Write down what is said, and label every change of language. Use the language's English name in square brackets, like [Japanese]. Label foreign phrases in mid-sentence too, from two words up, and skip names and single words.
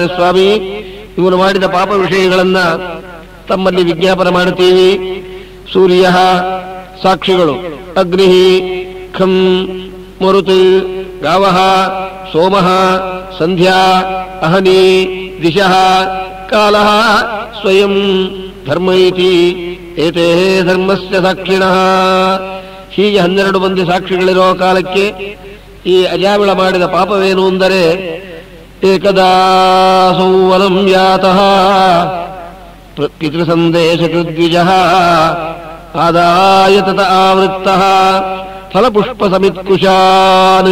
[Kannada] ಸ್ವಾಮಿ, ಇವನು ಮಾಡಿದ ಪಾಪ ವಿಷಯಗಳನ್ನ ತಮ್ಮಲ್ಲಿ ವಿಜ್ಞಾಪನ ಮಾಡುತ್ತೀವಿ. ಸೂರ್ಯ ಸಾಕ್ಷಿಗಳು, [Sanskrit] ಅಗ್ನಿ, ಖಂ, ಮರುತ್, ಗಾವಃ, ಸೋಮಃ, ಸಂಧ್ಯಾ, ಅಹನಿ, ದಿಶಃ, ಕಾಲಃ, ಸ್ವಯಂ ಧರ್ಮ ಇತಿ ಏತೇ ಧರ್ಮಸ್ಯ ಸಾಕ್ಷಿಣಃ. [Kannada] ಹೀಗೆ 12 ಮಂದಿ ಸಾಕ್ಷಿಗಳಿರೋ ಕಾಲಕ್ಕೆ ಈ ಅಜಾಮಿಳ ಮಾಡಿದ ಪಾಪವೇನು ಅಂದರೆ, [Sanskrit] ಏಕದಾ ಸಂವನಂ ಯಾತಃ ಪಿತೃಸಂದೇಶಕೃದ್ವಿಜಃ ಆದಾಯ ತತ ಆವೃತ್ತಃ ಫಲಪುಷ್ಪ ಸಮಿತ್ಕುಶಾನ್.